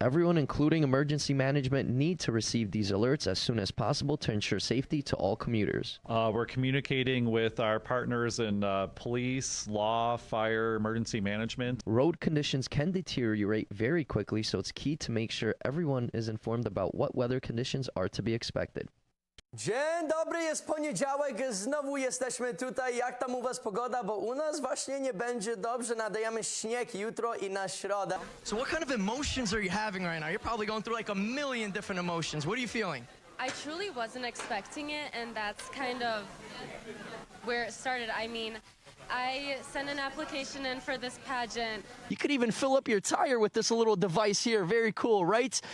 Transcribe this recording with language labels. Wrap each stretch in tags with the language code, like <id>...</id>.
<en>Everyone, including emergency management, need to receive these alerts as soon as possible to ensure safety to all commuters. We're communicating with our partners in police, law, fire, emergency management. Road conditions can deteriorate very quickly, so it's key to make sure everyone is informed about what weather conditions are to be expected.</en> <pl>Dzień dobry, jest poniedziałek, znowu jesteśmy tutaj. Jak tam u was pogoda? Bo u nas właśnie nie będzie dobrze, nadajemy śnieg jutro i na środę.</pl> <en>So what kind of emotions are you having right now? You're probably going through like a million different emotions. What are you feeling? I truly wasn't expecting it, and that's kind of where it started. I mean, I sent an application in for this pageant. You could even fill up your tire with this little device here. Very cool, right?</en>